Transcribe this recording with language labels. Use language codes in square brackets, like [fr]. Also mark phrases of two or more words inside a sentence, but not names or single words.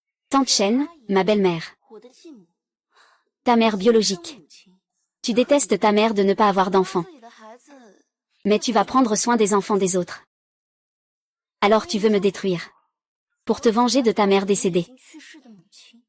[fr] Tante Chen, ma belle-mère. [zh] 我的继母， [fr] Ta mère biologique. [zh] 母亲， [fr] Tu détestes ta mère de ne pas avoir d'enfants. [zh] 自己的孩子， [fr] Mais tu vas prendre soin des enfants des autres. Alors tu veux me détruire. Pour te venger de ta mère [zh] 已 [fr] décédée. [zh] 经去世的母亲。